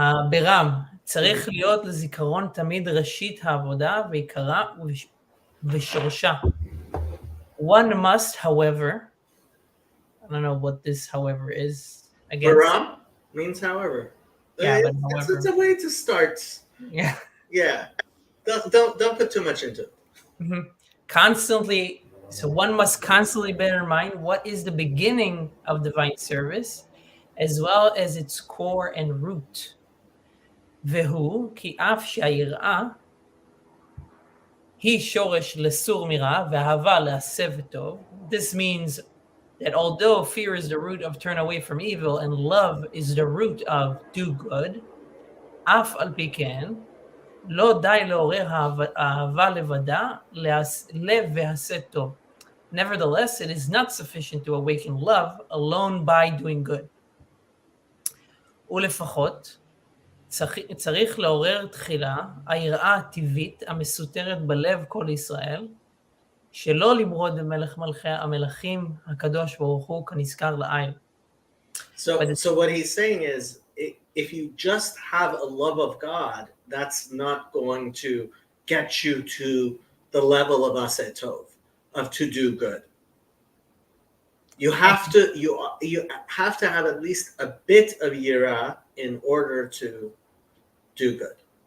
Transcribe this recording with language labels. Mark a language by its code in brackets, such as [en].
[he] ברם, צריך להיות לזיכרון תמיד ראשית העבודה ועיקרה ושורשה. [en] One must, however, I don't know what this however is. Baram means however. Yeah, but however. It's a way to start. Yeah. Yeah. Don't put too much into it. So one must constantly bear in mind what is the beginning of divine service, as well as its core and root. [he] והוא כי אף שהיראה היא שורש לסור מרע ואהבה להסב וטוב. [en] This means that although fear is the root of turn away from evil and love is the root of do good, [he] אף על פי כן, לא די לעורר אהבה לבדה לב והסת טוב. [en] Nevertheless, it is not sufficient to awaken love alone by doing good. [he] ולפחות, צריך לעורר תחילה היראה הטבעית המסותרת בלב כל ישראל, שלא למרוד במלך מלכי המלכים הקדוש ברוך הוא כנזכר לעיל. [en] So what he's saying is, if you just have a love of God, that's not going to get you to the level of aseh tov, of to do good. You have to have at least a bit of yirah in order to do good.